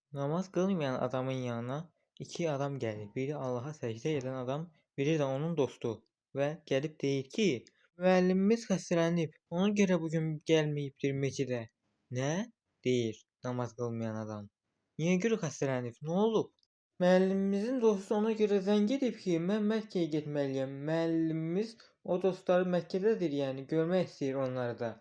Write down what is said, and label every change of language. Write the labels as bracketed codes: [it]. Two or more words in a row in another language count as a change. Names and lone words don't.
[tr] Namaz kılmayan adamın yanına iki adam gelir. Biri Allah'a secde eden adam, biri de onun dostu. [az] Ve gelip deyir ki, müəllimimiz xəstələnib, ona görə bugün gəlməyibdir meçidə. Nə? Deyir namaz qılmayan adam. Niyə görə xəstələnib? Nə olub? Müəllimimizin dostu ona görə zəng edib ki, mən Məkkəyə getməliyəm. Müəllimimiz o dostları Məkkədədir, yəni görmək istəyir onları da.